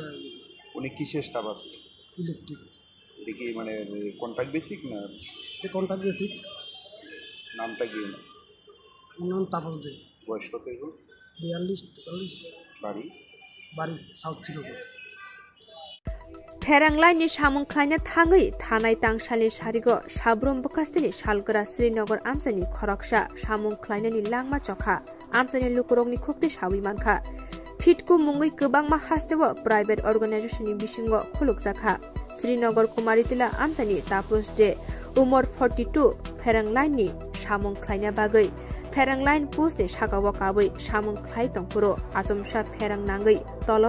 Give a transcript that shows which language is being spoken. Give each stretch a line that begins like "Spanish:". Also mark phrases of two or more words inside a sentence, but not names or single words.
Bangla: উনি কিসের স্টাফ আছে ইলেকট্রিক এটা কি মানে
English: contract basic
Bangla: না
English: contract basic
Bangla: নামটা কি নাম তাপস দে বয়স কত এখন 42-43 বাড়ি সাউথ শ্রীনগর
Bodo: फेरांलाइनि सामुं खायनो थाङै थानाय तांसालनि सारिगो साब्रुम बकास्तिनि सालगोरा श्रीनगर आमसानि खरकसा सामुं खायनायनि लांमा चखा आमसानि लुकुरगनि खुक्ति सावि मानखा फिटकु मुङै गोबांमा हास्तेबो
English: private organisation
Bodo: बिसिङो खुलुकजाखा श्रीनगर कुमारितिला आमसानि तापरुस जे उमर 42 फेरांलाइनि सामुं खायना बागै फेरांलाइन पोस्टनि सागाव काबै सामुं खाय तंपुरो आजमसा फेरां नाङै तलव